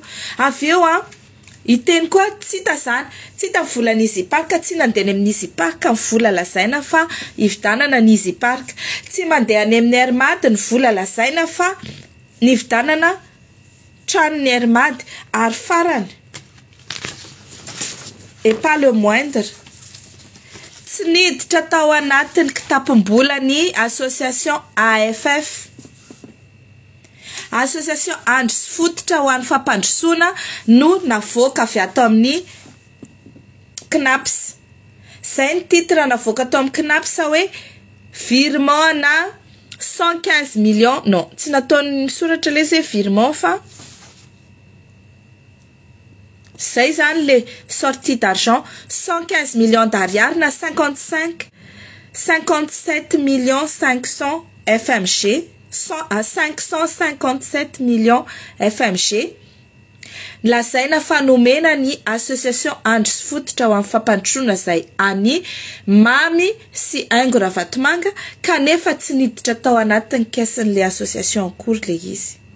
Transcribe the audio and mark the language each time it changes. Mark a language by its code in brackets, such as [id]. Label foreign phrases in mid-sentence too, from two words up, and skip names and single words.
[mg] Avy eo iteny koa tsy hita zany, tsy hita vola ny Easy Park, tsy nandeny amin'ny Easy Park ny vola lazaina fa ividanana ny Easy Park. Tsy mandeha any amin'ny Armady ny vola lazaina fa ny vidanana trano ny Armady. [fr] Ary farany et pas le moindre, [mg] tsy niditra tao anatin'ny kitapom-bola ny association AFF, association andro sy fototra ho an'ny fampandrosoana no navoaka avy ato amin'ny KNAPS. Zay ny titre navoaka ato amin'ny KNAPS hoe virement na 115 millions, non, tsy nataony soratra le zay virement fa zay zany [fr] le sortie d'argent [mg] 115 millions d'ariary na 57 millions 500 FMG, 557 millions FMG. Lazaina fa nomena ny association andro sy fototra ho amin'ny fampandrosoana zay any Mamy sy Aingo Ravatomanga kanefa tsy niditra tao anatin'ny caissen'le association akory le izy.